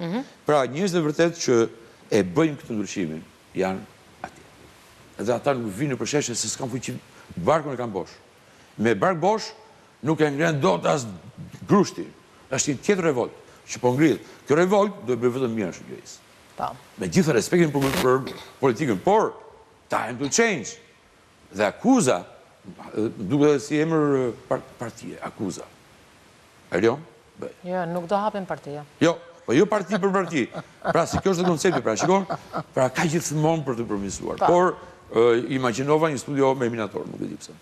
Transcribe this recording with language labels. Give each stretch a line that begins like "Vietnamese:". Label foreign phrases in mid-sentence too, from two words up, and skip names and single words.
Albanian: Pra, njerëzit e vërtet që e bëjnë këtë ndryshimin janë atje. Edhe ata nuk vinë në përsheshje se s'kan fuqi, barkun e kanë bosh. Me bark bosh nuk e ngren dot as grushti. Është një tjetër revolt që po ngrihet. Kjo revolt do të bëjë vetëm mirë shoqërisë. Po. Me gjithë respektin për politikën, por
English: time to change.
Albanian: Dhe akuza, duke si emër partie, akuza. Erion? Jo, nuk do hapen partia. Jo, po jo parti për parti. Pra, si kjo është dhe koncepti, pra, shikon, pra, ka gjithmonë për të përmirësuar. Por, imaginova një studio me minator, nuk e di pse.